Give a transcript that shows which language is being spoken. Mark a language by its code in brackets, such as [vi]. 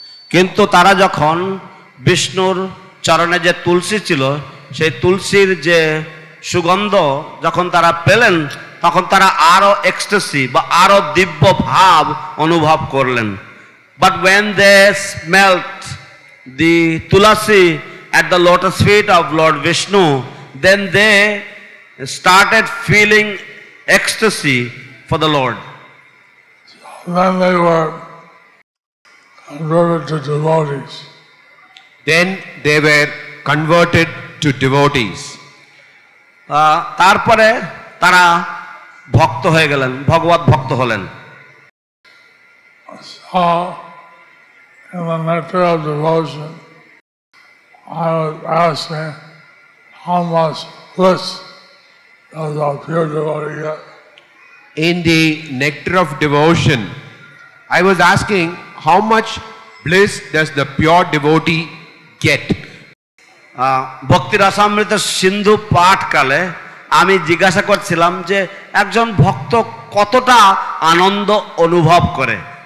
[bn] কিন্তু তারা যখন বিষ্ণুর চরণে যে তুলসী ছিল সেই তুলসীর যে সুগন্ধ যখন তারা পেলেন তখন তারা আরো এক্সটেসি বা আরো দিব্য ভাব অনুভব করলেন। [en] But when they smelt the tulasi at the lotus feet of Lord Vishnu, then they started feeling ecstasy for the Lord. Then they were converted to devotees. Then they were converted to devotees. [bn] তারপরে তারা ভক্ত হয়ে গেলেন, ভগবত ভক্ত হলেন। [en] So, in the nectar of devotion, I was asking how much bliss does a pure devotee get? In the nectar of devotion, I was asking how much bliss does the pure devotee get? [bn] ভক্তি রসামৃত সিন্ধু পাঠকালে আমি জিজ্ঞাসা করছিলাম যে একজন ভক্ত কতটা আনন্দ অনুভব করে।